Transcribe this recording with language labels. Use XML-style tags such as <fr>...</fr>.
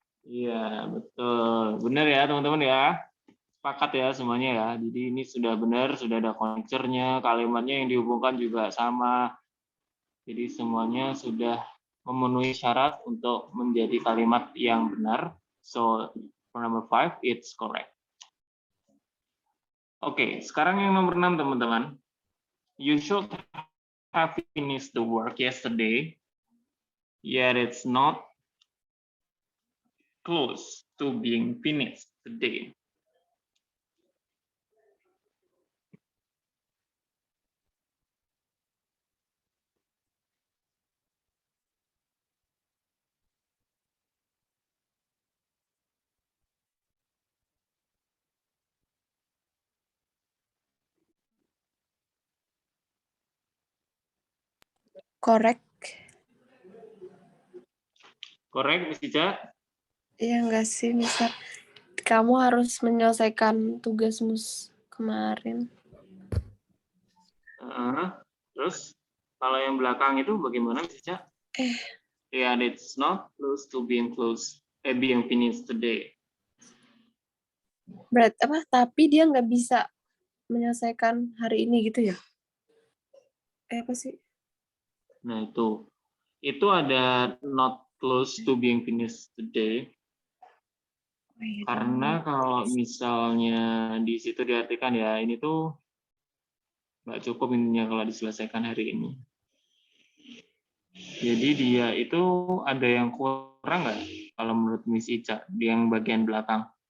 <id>Iya, betul. Benar ya teman-teman ya? Sepakat ya semuanya ya. Jadi ini sudah benar, sudah ada connector-nya, kalimatnya yang dihubungkan juga sama. Jadi semuanya sudah memenuhi syarat untuk menjadi kalimat yang benar.</id> <en>So, for number 5, it's correct.</en> <id>Oke, sekarang yang nomor 6 teman-teman.</id> <en>You should have finished the work yesterday, yet it's not close to being finished today. Korek. Korek, Miss Ica?</en> <id>Iya nggak sih, Mister? Kamu harus menyelesaikan tugasmu kemarin. Terus, kalau yang belakang itu bagaimana, Miss Ica?</id> <en>Yeah, it's not close to being being finished today.</en> <id>Berarti apa? Tapi dia nggak bisa menyelesaikan hari ini gitu ya? Apa sih? Nah, itu ada</id> <en>not close to being finished today.</en> <id>Karena kalau misalnya di situ diartikan ya, ini tuh nggak cukup intinya kalau diselesaikan hari ini. Jadi dia itu ada yang kurang nggak kalau menurut Miss Ica di yang bagian belakang?</id>